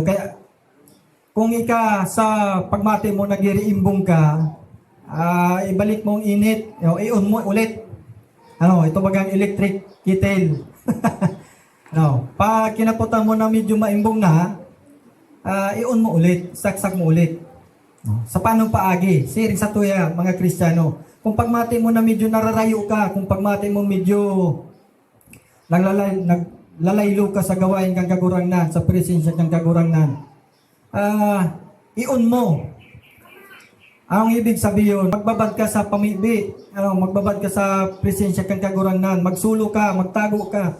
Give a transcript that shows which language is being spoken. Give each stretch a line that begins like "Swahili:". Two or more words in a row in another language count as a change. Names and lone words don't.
Bikol: Kaya, kung ika sa pagmati mo nagiriimbong ka, ibalik mo ang init, i-on mo ulit. Ano, ito bagang
English: electric kettle.
Bikol: No, pag kinaputan mo na medyo maimbong na, i-on mo ulit, saksak mo ulit. No, sa panong paagi, siring sa tuya, mga Kristiyano. Kung pagmati mo na medyo nararayo ka, kung pagmati mo medyo naglalaylo ka sa gawain kang kagurangnan, sa presensya kang kagurangnan, i-on mo. Ang ibig sabihin, magbabad ka sa pamibi, magbabad ka sa presensya kang kagurangnan, magsulo ka, magtago ka.